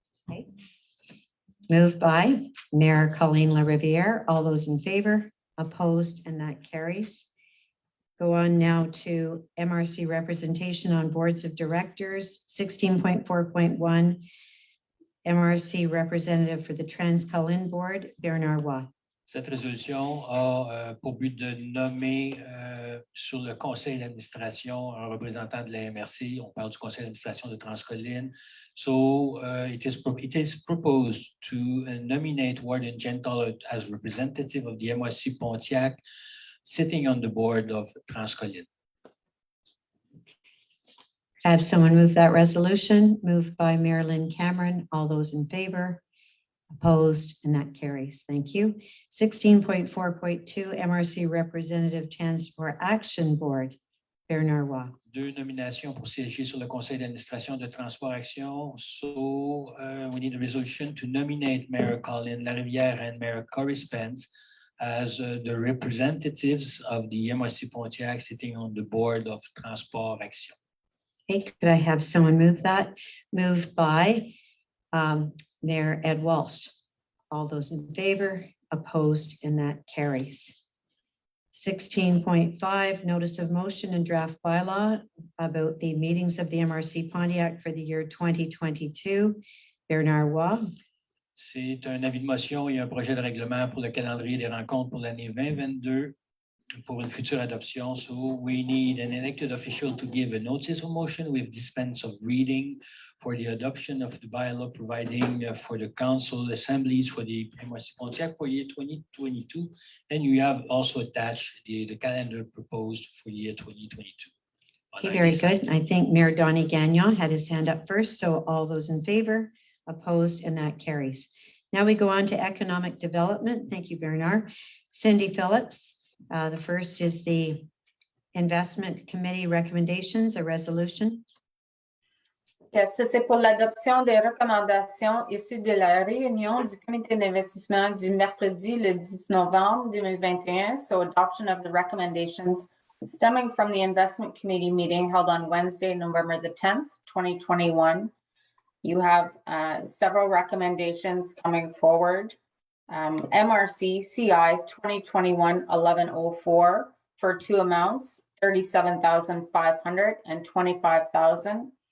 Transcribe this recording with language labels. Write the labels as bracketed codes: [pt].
[en] Okay. Moved by Mayor Colleen Larivière. All those in favor? Opposed? And that carries. Go on now to MRC representation on boards of directors, 16.4.1. MRC representative for the Trans-Colin Board, Bernard Watt. [fr] Cette résolution a pour but de nommer sur le conseil d'administration un représentant de la MRC. On parle du conseil d'administration de Transcolline. [en] So it is proposed to nominate Warden Jen Toller as representative of the MRC Pontiac, sitting on the board of Transcolline. Have someone move that resolution. Moved by Marilyn Cameron. All those in favor? Opposed? And that carries. Thank you. 16.4.2 MRC Representative Transport Action Board, Bernard Watt. [fr] Deux nominations pour siéger sur le conseil d'administration de Transport Action. [en] So we need a resolution to nominate Mayor Colleen Larivière and Mayor Corey Spence as the representatives of the MRC Pontiac sitting on the board of Transport Action. Okay, could I have someone move that? Moved by Mayor Ed Walsh. All those in favor? Opposed? And that carries. 16.5, notice of motion and draft bylaw about the meetings of the MRC Pontiac for the year 2022. Bernard Watt. [fr] C'est un avis de motion et un projet de règlement pour le calendrier des rencontres pour l'année 2022 pour une future adoption. [en] So we need an elected official to give a notice of motion with dispense of reading for the adoption of the bylaw, providing for the council assemblies for the MRC Pontiac for year 2022. And you have also attached the calendar proposed for year 2022. Okay, very good. I think Mayor Donnie Gagnon had his hand up first. So all those in favor? Opposed? And that carries. Now we go on to economic development. Thank you, Bernard. Cindy Phillips. The first is the investment committee recommendations, a resolution. [fr] Yes, ça, c'est pour l'adoption des recommandations issues de la réunion du comité d'investissement du mercredi le 10 novembre 2021. [en] So adoption of the recommendations stemming from the investment committee meeting held on Wednesday, November the 10th, 2021. You have several recommendations coming forward. MRC CI 2021-1104 for two amounts, $37,500 and $25,000.